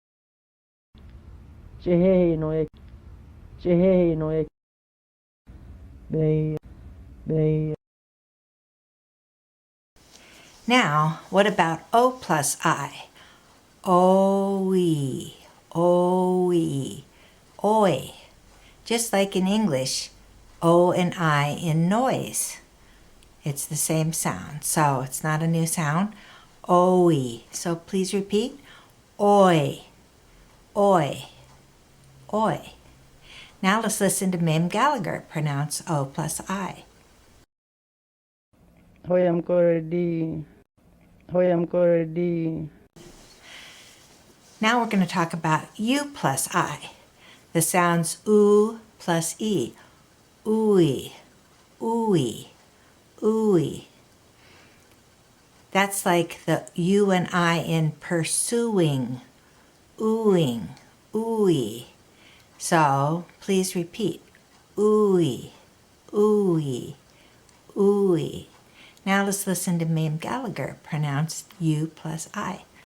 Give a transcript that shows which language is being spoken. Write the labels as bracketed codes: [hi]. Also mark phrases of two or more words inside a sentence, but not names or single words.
[en] Now, what about O plus I? O-E, O-E, oi. Just like in English, O and I in noise. It's the same sound, so it's not a new sound. O-E. So please repeat. Oi, oi, oi. Now let's listen to Mame Gallagher pronounce O plus I. Hoyam Koredi. Now we're going to talk about U plus I. The sounds oo plus E. Ooey, ooey, ooey. That's like the U and I in pursuing. Ooing, ooey. So please repeat. Ooey, ooey, ooey. Now let's listen to Mame Gallagher pronounce U plus I.